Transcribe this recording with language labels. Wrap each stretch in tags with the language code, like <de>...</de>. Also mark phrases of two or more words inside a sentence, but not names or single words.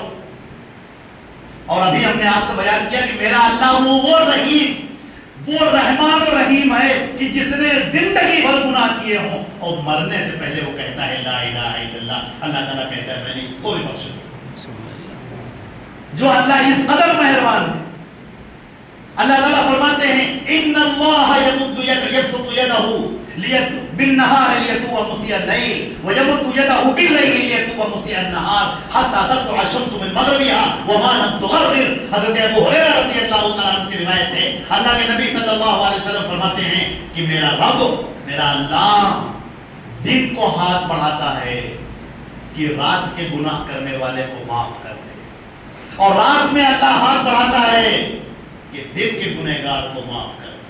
<ur>اور ابھی ہم نے آپ سے بیان کیا کہ میرا اللہ وہ رحیم, وہ رحمان و رحیم ہے کہ جس نے زندگی بھر گناہ کیے ہوں اور مرنے سے پہلے وہ کہتا ہے</ur> <ar>لا الہ الا اللہ,</ar> <ur>اللہ تعالیٰ کہتا ہے میں نے اس کو بھی بخش دیا. جو اللہ اس قدر مہربان ہے. اللہ تعالیٰ فرماتے ہیں</ur> <ar>ان اللہ یمد یبسط یدہ بالنہار لیتوب مسیء اللیل ویمد یدہ باللیل لیتوب مسیء النہار حتی تطلع الشمس من مغربها وما لم تغرر.</ar> <ur>حضرت ابو ہریرہ</ur> <ar>رضی اللہ تعالیٰ عنہ</ar> <ur>کی روایت ہے, اللہ کے نبی</ur> <ar>صلی اللہ علیہ وسلم</ar> <ur>فرماتے ہیں کہ میرا رب, میرا اللہ دن کو ہاتھ بڑھاتا ہے کہ رات کے گناہ کرنے والے کو معاف کر دے, اور رات میں اللہ ہاتھ بڑھاتا ہے کہ دن کے گنہگار کو معاف کر دے.</ur>